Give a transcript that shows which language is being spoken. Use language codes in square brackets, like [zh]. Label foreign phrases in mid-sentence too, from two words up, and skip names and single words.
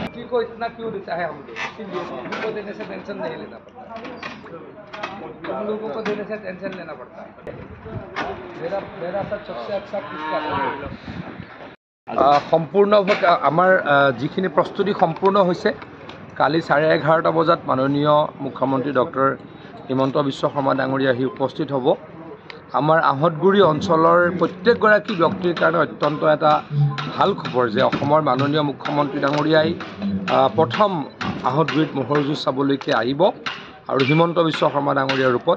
[hi] को इतना क्यों देता है हमको, उनको देने से टेंशन नहीं लेना पड़ता, हम लोगों को देने से टेंशन लेना पड़ता है। मेरा सबसे अच्छा किसका [as] সম্পূৰ্ণভাৱে আমাৰ যিখিনি প্ৰস্তুতি সম্পূৰ্ণ হৈছে। কালি 11:30 বজাত মাননীয় মুখ্যমন্ত্ৰী ডক্টৰ হিমন্ত বিশ্ব শৰ্মা ডাঙৰীয়া আহি উপস্থিত হ'ব। আমাৰ আহতগুৰি অঞ্চলৰ প্ৰত্যেকগৰাকী ব্যক্তিৰ কাৰণে অত্যন্ত এটা ভাল খবৰ যে অসমৰ মাননীয় মুখ্যমন্ত্ৰী ডাঙৰীয়াই প্ৰথম আহতগুৰিত ম'হৰ যুঁজ চাবলৈকে আহিব আৰু হিমন্ত বিশ্ব শৰ্মা ডাঙৰীয়াৰ ৰূপত।